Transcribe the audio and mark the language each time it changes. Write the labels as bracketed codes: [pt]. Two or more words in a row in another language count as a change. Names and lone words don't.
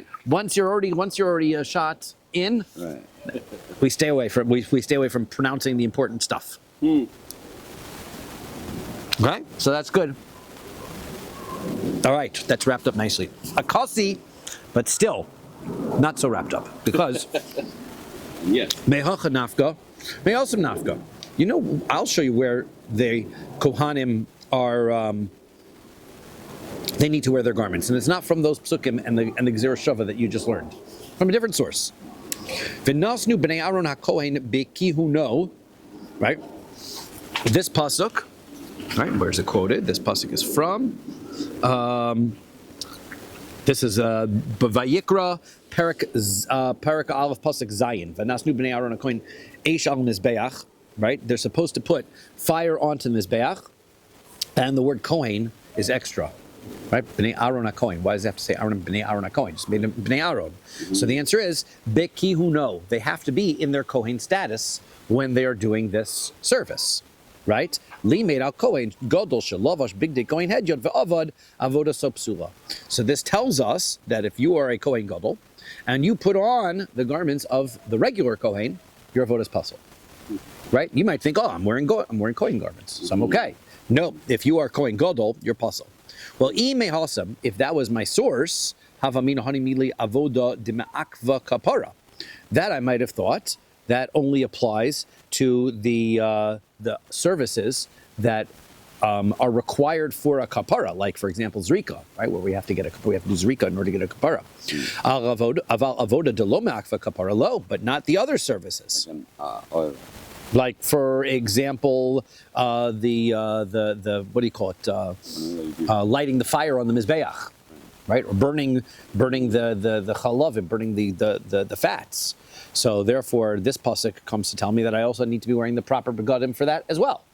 [en] Once you're already a shot in, we stay away from pronouncing the important stuff. Right? So that's good. All right, that's wrapped up nicely. A kasi, but still not so wrapped up because [arc] מהכא נפקא, מהתם נפקא. [en] You know, I'll show you where the Kohanim are. They need to wear their garments, and it's not from those psukim and the [he] גזרה שוה [en] that you just learned, from a different source. [he] ונתנו בני אהרן הכהן בכהונו, [en] right? This pasuk, right? Where's it quoted? This pasuk is from. This is Vayikra [he] פרק א פסוק ז. ונתנו בני אהרן הכהן אש על מזבח, [en] right? They're supposed to put fire onto the mizbeach, and the word kohen is extra. Right, [he] בני אהרן הכהן. [en] Why does it have to say [he] אהרן בני אהרן הכהן? [en] Just made [he] בני אהרן. [en] So the answer is Bekihuno. They have to be in their Kohen status when they are doing this service. Right? [he] למעוטי כהן גדול שלבש בגדי כהן הדיוט ועבד עבודה שפסולה. [en] So this tells us that if you are a [he] כהן גדול [en] and you put on the garments of the regular Kohen, your [he] עבודת פסול. [en] Right? You might think, oh, I'm wearing Kohen garments, so I'm okay. No, if you are [he] כהן גדול, [en] you're pasul. Well, if that was my source, that I might have thought that only applies to the services that are required for a kapara, like for example zrika, right, where we have to do zrika in order to get a kapara. [arc] עבודה דלא מעכבא כפרה לא, [en] but not the other services. Like for example, the what do you call it? Lighting the fire on the mizbeach, right? Or burning the chalavim, burning the fats. So therefore, this pasuk comes to tell me that I also need to be wearing the proper begadim for that as well.